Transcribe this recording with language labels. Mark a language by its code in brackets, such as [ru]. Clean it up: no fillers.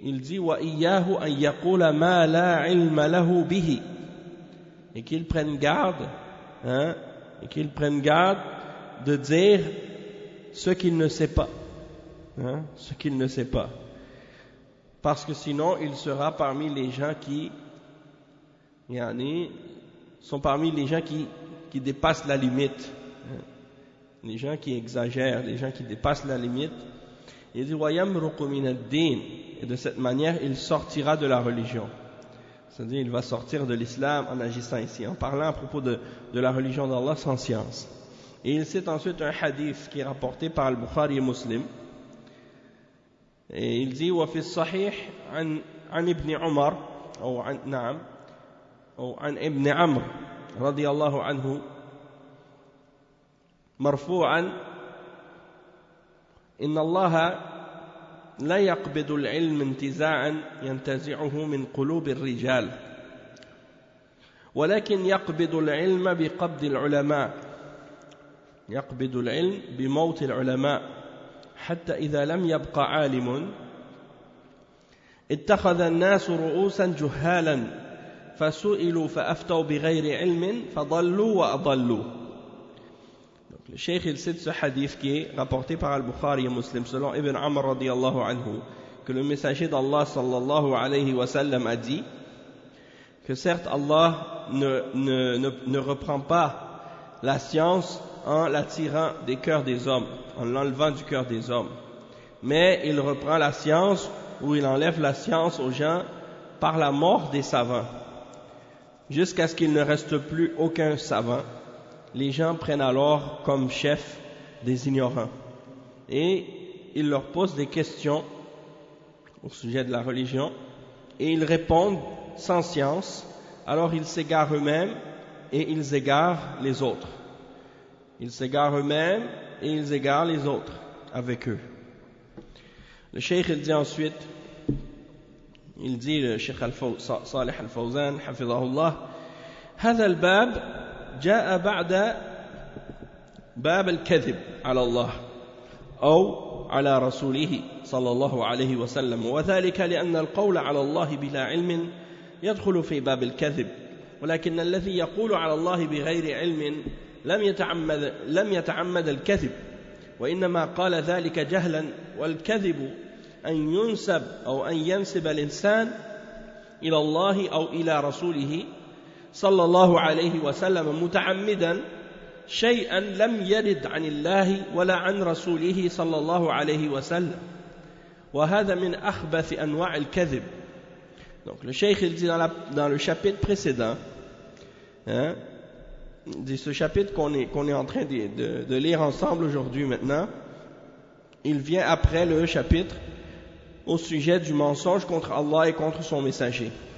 [fr] il dit [ar] وإياه أن يقول ما لا علم له به, [fr] et qu'il prenne garde, hein, et qu'il prenne garde de dire ce qu'il ne sait pas, hein, ce qu'il ne sait pas, parce que sinon il sera parmi les gens qui, yani, sont parmi les gens qui dépassent la limite, hein, les gens qui exagèrent, les gens qui dépassent la limite. Il dit [ar] وَيَمْرُقُ مِنَ الدِّينِ, [fr] et de cette manière il sortira de la religion, c'est-à-dire il va sortir de l'islam en agissant ici, en parlant à propos de la religion d'Allah sans science. Et il cite ensuite un hadith qui est rapporté par Al-Bukhari et Muslim, et il dit [ar] وَفِي الصَّحِيحِ عَنْ إِبْنِ عُمَرْ أو عن, نعم, أو عَنْ إِبْنِ عَمْرِ رضي الله عنه مَرْفُوعًا إن الله لا يقبض العلم انتزاعا ينتزعه من قلوب الرجال ولكن يقبض العلم بقبض العلماء يقبض العلم بموت العلماء حتى إذا لم يبق عالم اتخذ الناس رؤوسا جهالا فسئلوا فأفتوا بغير علم فضلوا وأضلوا. [fr] Le Cheikh il cite ce hadith qui est rapporté par Al-Bukhari et Muslim selon Ibn Amr radiallahu anhu, que le messager d'Allah sallallahu alayhi wa sallam a dit que certes Allah ne reprend pas la science en la tirant des cœurs des hommes, en l'enlevant du cœur des hommes, mais il reprend la science, ou il enlève la science aux gens par la mort des savants, jusqu'à ce qu'il ne reste plus aucun savant. Les gens prennent alors comme chef des ignorants et ils leur posent des questions au sujet de la religion et ils répondent sans science. Alors ils s'égarent eux-mêmes et ils égarent les autres. Ils s'égarent eux-mêmes et ils égarent les autres avec eux. Le Cheikh il dit ensuite, il dit le Cheikh Salih Al-Fawzan Hafidhahullah, [ar] هذا الباب جاء بعد باب الكذب على الله أو على رسوله صلى الله عليه وسلم وذلك لأن القول على الله بلا علم يدخل في باب الكذب ولكن الذي يقول على الله بغير علم لم يتعمد الكذب وإنما قال ذلك جهلا والكذب أن ينسب أو أن ينسب الإنسان إلى الله أو إلى رسوله صلى الله عليه وسلم متعمدا شيئا لم يرد عن الله ولا عن رسوله صلى الله عليه وسلم وهذا من أخبث أنواع الكذب. [fr] Donc le Cheikh il dit dans le chapitre précédent, hein, dit ce chapitre qu'on est en train de lire ensemble aujourd'hui maintenant, il vient après le chapitre au sujet du mensonge contre Allah et contre son messager.